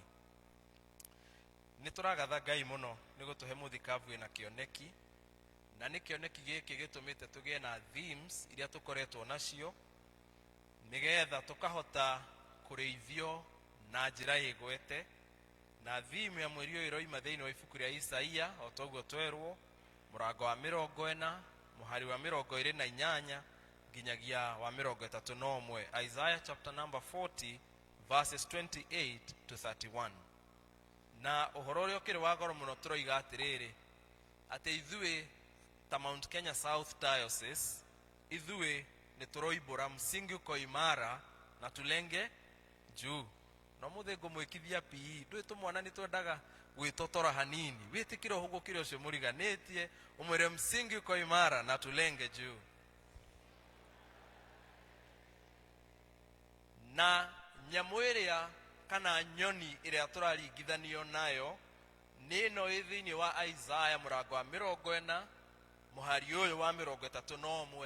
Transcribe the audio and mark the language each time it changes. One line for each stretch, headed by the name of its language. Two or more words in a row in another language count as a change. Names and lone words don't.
Kikuyu: Nĩ tũragatha Ngai mũno nĩ gũtũhe mũthikabu wĩna kĩoneki, na nĩ kĩoneki gĩkĩ gĩtũmĩte tũgĩe na themes iria tũkoretwo nacio nĩgetha tũkahota kũrĩithio na njĩra ĩgwete. Na theme ya mweri ũyũ ĩroima thĩinĩ wa ibuku rĩa Isaia, o toguo twerwo, mũrango wa 40, mũhari wa 28 nginyagia wa 31.
English: Isaiah chapter number 40 verses 28 to 31.
Kikuyu: Na ũhoro ũrĩa ũkĩrĩ wa goro mũno tũroiga atĩrĩrĩ, atĩ ithuĩ ta Mount Kenya South Diocese, ithuĩ nĩ tũroimbũra
Swahili: msingi uko imara na tulenge juu.
Kikuyu: No mũthĩ ngũmwĩkithia PE, ndũĩ tũmwana nĩ twendaga gwĩtotora hanini. Wĩtĩkĩra ũhũgũkĩre ũcio mũriganĩtie, ũmwĩre
Swahili: msingi uko imara na tulenge juu.
Kikuyu: Na nyamũ ĩrĩa kana nyoni ĩrĩa tũraringithanio nayo nĩ ĩno ĩ thĩinĩ wa Isaiah mũrango wa 40 mũhari ũyũ wa 31.